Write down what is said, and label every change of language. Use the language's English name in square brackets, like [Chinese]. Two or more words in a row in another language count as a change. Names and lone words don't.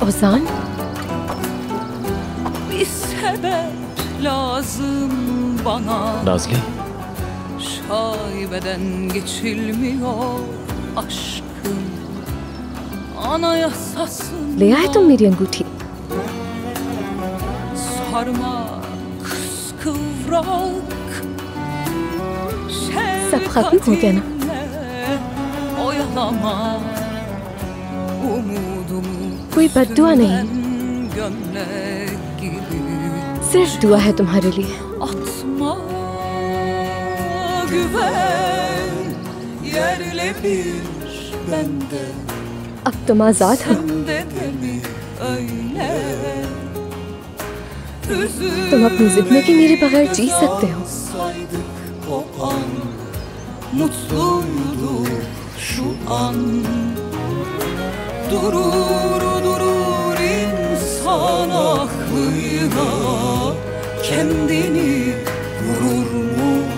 [Turkish] Ozan, bir sebep lazım bana. नाज़ली, Şaibeden geçilmiyor aşkım, anayasasında. [Hindi] ले आए तुम मेरी अंगूठी? [Turkish] Sarmak kıskıvrak, [Hindi] सब खत्म हो गया ना? [Turkish] oyalama umudumu. [Hindi] कोई बद्दुआ नहीं, [Turkish] Gömlek gibi [Hindi] सिर्फ दुआ है तुम्हारे लिए. [Turkish] atma, güven yerle bir bende. [Hindi] अब तुम आजाद हो. [Turkish] Sende de mi öyle? [Hindi] तुम अपनी जिंदगी मेरे बगैर जी सकते हो. [Turkish] Saydık o an, mutluyduk şu an. Durur durur insan aklıyla kendini vurur mu?